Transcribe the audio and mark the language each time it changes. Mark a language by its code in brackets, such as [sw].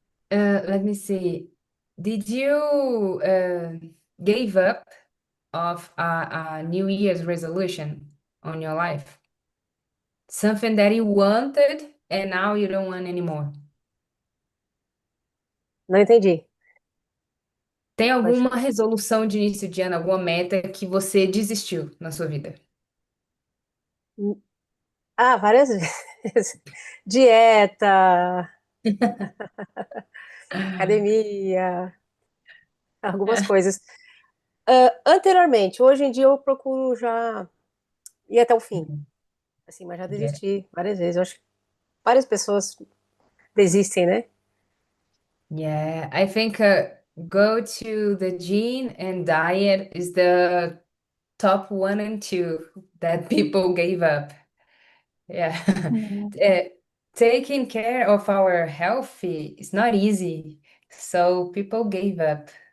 [en] Let me see. Did you gave up of a New Year's resolution on your life? Something that you wanted and now you don't want anymore. [pt] Não entendi. Tem alguma resolução de início de ano, alguma meta que você desistiu na sua vida? Várias vezes. Dieta, academia, algumas coisas. Anteriormente, hoje em dia eu procuro já ir até o fim. Assim, mas já desisti várias vezes. Eu acho que várias pessoas desistem, né? [en] Yeah, I think go to the gym and diet is the top 1 and 2 that people gave up. Yeah. Taking care of our health is not easy, so people gave up.